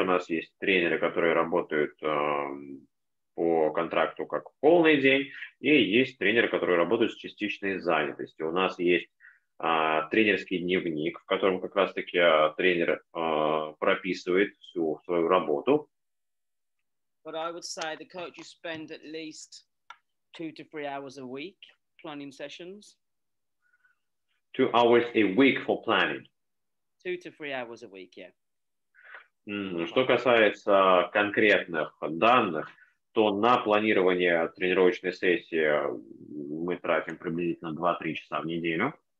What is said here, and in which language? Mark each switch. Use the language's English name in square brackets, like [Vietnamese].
[Russian] У нас есть тренеры, которые работают по контракту как полный день, и есть тренеры, которые работают с частичной занятостью. У нас есть тренерский дневник, в котором как раз-таки тренер прописывает всю свою работу. [English] But I would say the coaches spend at least 2 to 3 hours a week planning sessions. 2 hours a week for planning. 2 to 3 hours a week, yeah. [Russian] Что касается конкретных данных, то на планирование тренировочной сессии мы тратим приблизительно 2-3 часа в неделю.